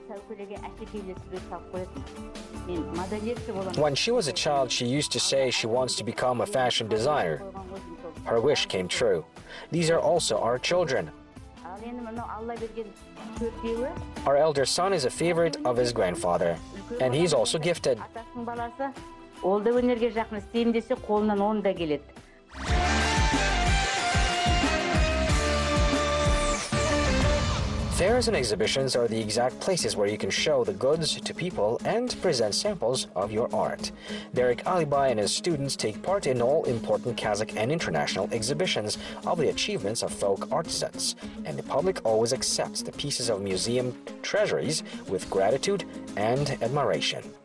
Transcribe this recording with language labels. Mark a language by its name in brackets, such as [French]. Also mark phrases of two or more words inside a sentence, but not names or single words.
[English] When she was a child, she used to say she wants to become a fashion designer. Her wish came true. These are also our children. Our elder son is a favorite of his grandfather, and he's also gifted. [Kazakh] Ол да өнерге жақын істеймін десе, қолынан 10 да келеді. [English] Fairs and exhibitions are the exact places where you can show the goods to people and present samples of your art. Derek Alibai and his students take part in all important Kazakh and international exhibitions of the achievements of folk artisans, and the public always accepts the pieces of museum treasuries with gratitude and admiration.